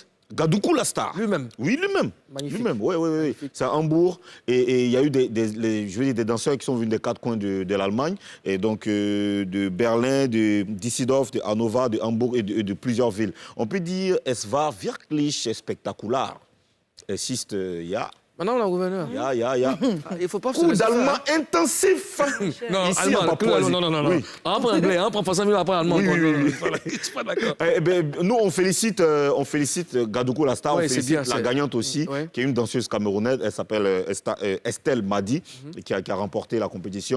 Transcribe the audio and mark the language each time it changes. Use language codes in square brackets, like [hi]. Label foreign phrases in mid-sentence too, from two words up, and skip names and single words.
[fr] Gadoukou Lasta. Lui-même? Oui, lui-même. Magnifique. Lui-même, oui. C'est à Hambourg. Et il y a eu des danseurs qui sont venus des 4 coins de l'Allemagne. Et donc, de Berlin, de Düsseldorf, de Hannover, de Hambourg et de plusieurs villes. On peut dire, [de] es war wirklich spektakulär. Es ist, ja, [fr] Maintenant, on a un gouverneur. Il y a. Il ne faut pas se Cours laisser faire, d'allemand hein. intensif. Non, Ici, allemand, en Papouasie. non. Oui. On apprend anglais, on apprend français, mais on apprend allemand. Oui. Je ne suis pas d'accord. Nous, on félicite Gadoukou la star, Ouais, on c'est félicite bien, la c'est- gagnante aussi, Ouais. qui est une danseuse camerounaise, elle s'appelle Estelle Madi, qui a remporté la compétition.